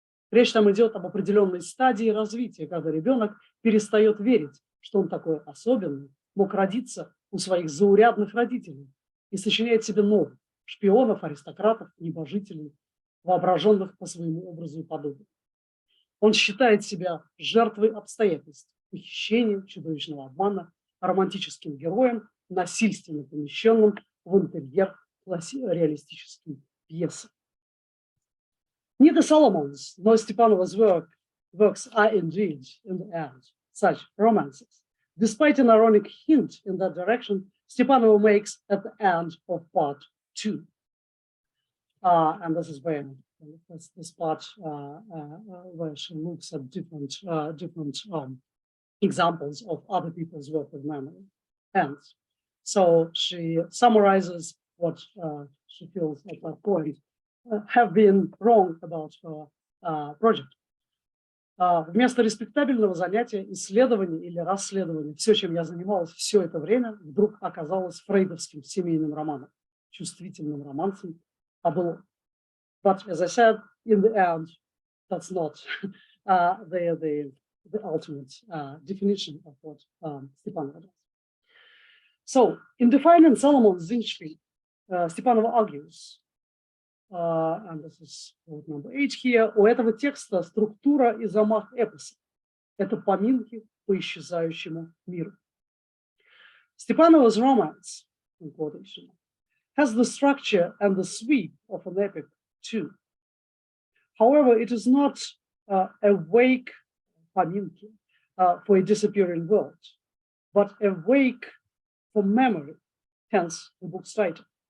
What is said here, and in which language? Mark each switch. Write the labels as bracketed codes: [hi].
[ru] Речь там идет об определенной стадии развития, когда ребенок перестает верить, что он такой особенный, мог родиться у своих заурядных родителей и сочиняет себе новых шпионов, аристократов, небожителей, воображенных по своему образу и подобию. Он считает себя жертвой обстоятельств, похищения, чудовищного обмана, романтическим героем, насильственно помещенным в интерьер реалистической пьесы. [en] Neither Solomon's nor Stepanova's works are indeed, in the end, such romances. Despite an ironic hint in that direction, Stepanova makes at the end of part 2. And this is where this part where she looks at different examples of other people's work with memory. And so she summarizes what she feels at that point have been wrong about her project. [ru] Вместо респектабельного занятия, исследования или расследования, все, чем я занималась все это время, вдруг оказалось фрейдовским семейным романом, чувствительным романсом о былом. [en] But as I said, in the end, that's not the ultimate definition of what Stepanova does. So, in defining Solomon's Zingspiel, Stepanova argues, and this is quote number 8 here, [ru] у этого текста структура и замах эпоса. Это поминки по исчезающему миру. [en] Stepanova's romance, in quotation, has the structure and the sweep of an epic too. However, it is not a wake поминки for a disappearing world, but a wake for memory, hence the book's title.